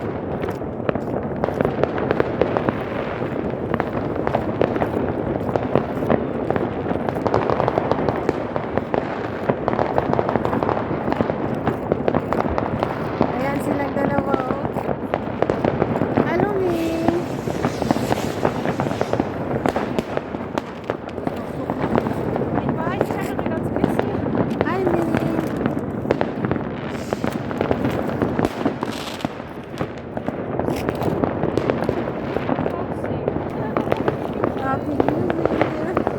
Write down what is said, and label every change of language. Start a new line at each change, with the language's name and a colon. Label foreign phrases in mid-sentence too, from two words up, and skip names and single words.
Filipino: Ayan silang dalawa oh.
English: Hello Ming.
German: Ich weiß, ich habe ganz bisschen.
English: Hi Ming. Happy New Year.